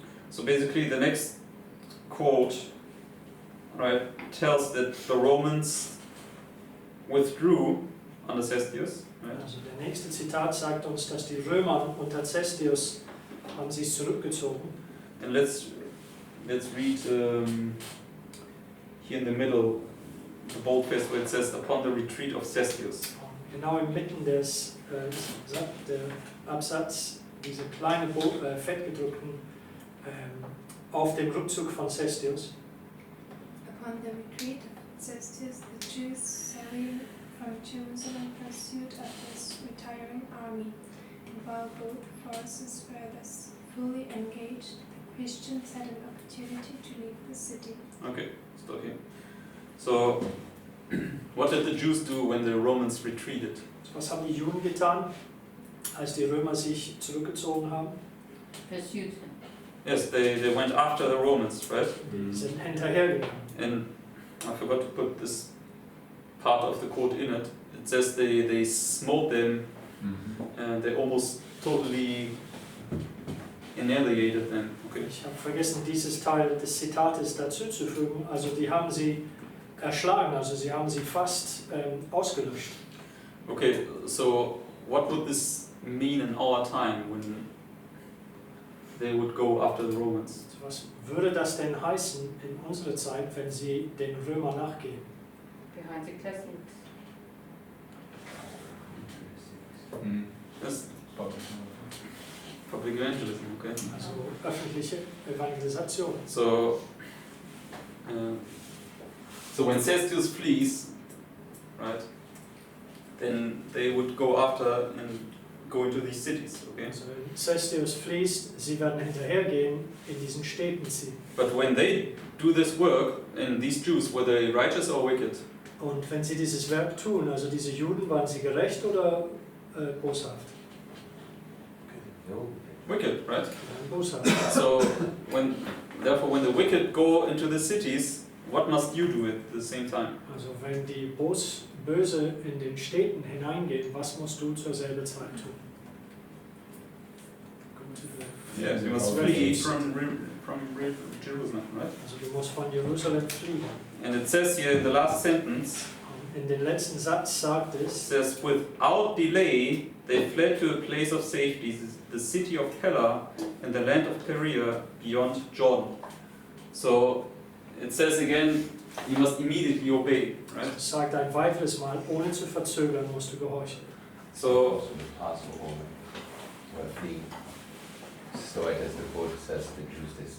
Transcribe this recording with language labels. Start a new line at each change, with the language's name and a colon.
English: So basically the next quote, right, tells that the Romans withdrew under Cestius, right?
German: Also der nächste Zitat sagt uns, dass die Römer unter Cestius haben sich zurückgezogen.
English: And let's read here in the middle the boldface where it says upon the retreat of Cestius.
German: Genau inmitten des der Absatz, diese kleine fettgedruckten auf dem Rückzug von Cestius.
English: Upon the retreat of Cestius, the Jews sallying from Jerusalem pursued his retiring army, and while both forces were thus fully engaged, the Christians had an opportunity to leave the city. Okay, stop here. So, what did the Jews do when the Romans retreated?
German: Was haben die Juden getan, als die Römer sich zurückgezogen haben?
English: Pursued. Yes, they went after the Romans, right?
German: Sie sind hinterhergegangen.
English: And I forgot to put this part of the quote in it. It says they smote them and they almost totally annihilated them. Okay.
German: Ich habe vergessen, dieses Teil des Zitates dazu zu fügen. Also die haben sie erschlagen, also sie haben sie fast ausgelöscht.
English: Okay, so what would this mean in our time when they would go after the Romans?
German: Was würde das denn heißen in unserer Zeit, wenn sie den Römern nachgehen?
English: Behind the classrooms. Yes, public evangelism, okay.
German: Also öffentliche Evangelisation.
English: So when Cestius flees, right, then they would go after and go into these cities, okay?
German: Also wenn Cestius fließt, sie werden hinterhergehen, in diesen Städten ziehen.
English: But when they do this work, and these Jews, were they righteous or wicked?
German: Und wenn sie dieses Werk tun, also diese Juden, waren sie gerecht oder boshaft?
English: Wicked, right?
German: Boshaft.
English: So therefore when the wicked go into the cities, what must you do at the same time?
German: Also wenn die Böse in den Städten hineingehen, was musst du zur selben Zeit tun?
English: Yes, you must flee from Jerusalem, right?
German: Also du musst von Jerusalem fliehen.
English: And it says here in the last sentence,
German: In den letzten Satz sagt
English: it
German: es,
English: says, without delay they fled to a place of safety, the city of Pella and the land of Perea beyond Jordan. So it says again, you must immediately obey, right?
German: es sagt ein weiteres Mal, ohne zu verzögern musst du gehorchen.
English: So Also the Passover were fleeing. So it as the quote says, the Jews